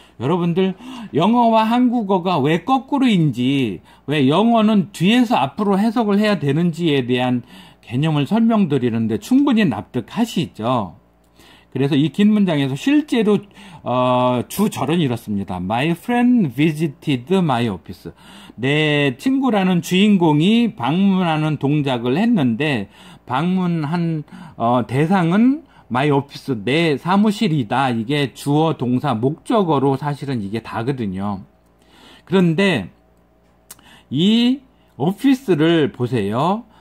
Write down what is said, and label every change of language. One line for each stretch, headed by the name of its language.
Korean: 여러분들 영어와 한국어가 왜 거꾸로인지 왜 영어는 뒤에서 앞으로 해석을 해야 되는지에 대한 개념을 설명드리는데 충분히 납득하시죠? 그래서 이 긴 문장에서 실제로 주절은 이렇습니다.
English: My friend visited my office.
Korean: 내 친구라는 주인공이 방문하는 동작을 했는데 방문한 대상은
English: my office,
Korean: 내 사무실이다. 이게 주어, 동사, 목적어로 사실은 이게 다거든요. 그런데 이 오피스를 보세요.